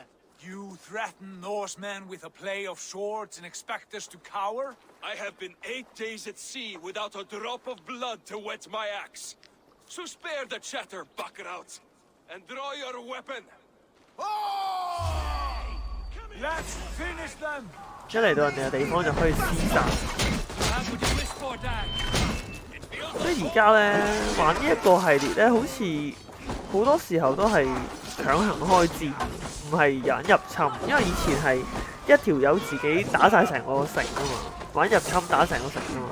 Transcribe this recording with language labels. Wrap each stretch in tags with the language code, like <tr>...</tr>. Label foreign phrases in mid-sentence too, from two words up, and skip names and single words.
<en>You threaten Norsemen with a play of swords and expect us to cower? I have been 8 days at sea without a drop of blood to wet my axe. So spare the chatter, buckerouts, and draw your weapon. Let's finish them!</en> <yue>一嚟到人哋嘅地方就可以廝殺。所以而家咧玩呢一個系列咧，好似好多時候都係強行開戰，唔係有人入侵。因為以前係一條友自己打晒成個城啊嘛，玩入侵打成個城啊嘛。</yue>